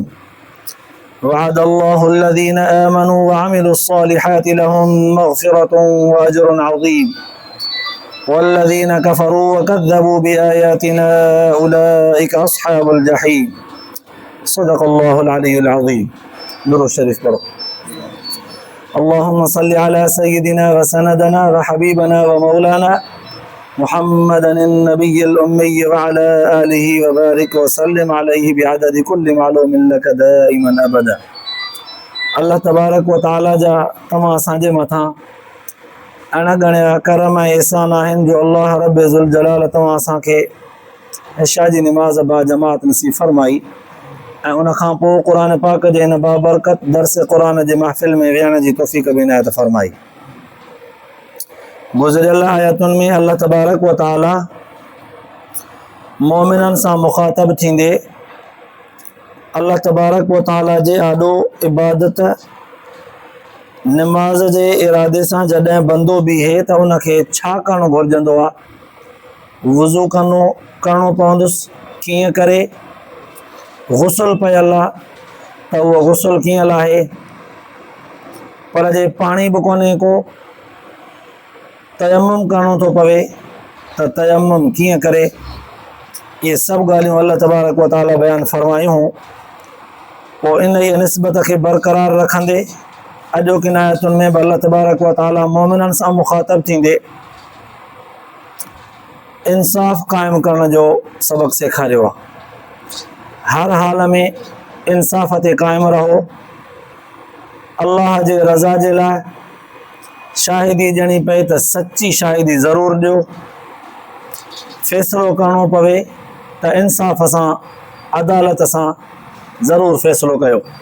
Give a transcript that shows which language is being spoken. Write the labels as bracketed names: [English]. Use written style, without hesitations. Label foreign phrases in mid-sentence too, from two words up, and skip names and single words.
[Arabic] وعد الله الذين آمنوا وعملوا الصالحات لهم مغفرة وأجر عظيم والذين كفروا وكذبوا بآياتنا أولئك أصحاب الجحيم. صدق الله العلي العظيم. [Urdu] درود شریف پڑھو. [Arabic] اللهم صل على سيدنا وسندنا وحبيبنا ومولانا محمد النبي الأمي وعلى آله وبارك وسلم عليه بعدد كل معلوم لك دائما أبدا. [Sindhi] अल्लाह तबारक व तआला जा तमाम असांजे मथां अणगणिया करम ऐं एहसान आहिनि जो अल्लाह रब ज़ुल जलाल तव्हां असांखे इशा जी निमाज़ बा जमात नसीब फरमाई ऐं उन खां पोइ क़ुरान पाक जे हिन बाबरकत दर्स क़ुरान जे महफ़िल में विहण जी तौफ़ीक़ बि इनायत फरमाई। गुज़िरियल आयतुनि में अल्लाह तबारक व तआला मोमिननि सां मुख़ातब थींदे अल्लाह तबारक व तआला जे आॾो इबादत निमाज़ जे इरादे सां जॾहिं बंदो बीहे त उनखे छा करणु घुरिजंदो आहे, वुज़ू करणो पवंदुसि, कीअं करे, गुस्ल पयल आहे त उहो गुस्ल कीअं लाहे, पर जे पाणी बि कोन्हे को तयम्मुम करणो थो पवे त तयम्मुम कीअं करे। ये सभु ॻाल्हियूं अल्लाह तबारक व तआला बयानु फरमायूं। पोइ इन जी निस्बत खे बरक़रार रखंदे अॼोकिन आयतुनि में बि अल्लाह तबारक व तआला मोमिननि सां मुख़ातब थींदे इंसाफ़ क़ाइमु करण जो सबक़ सेखारियो आहे। हर हाल में इंसाफ़ ते क़ाइमु रहो, अल्लाह जे रज़ा जे लाइ शाहिदी ॾियणी पए त सची शाहिदी ज़रूरु ॾियो, फ़ैसिलो करणो पवे त इंसाफ़ सां अदालत सां ज़रूरु फ़ैसिलो कयो।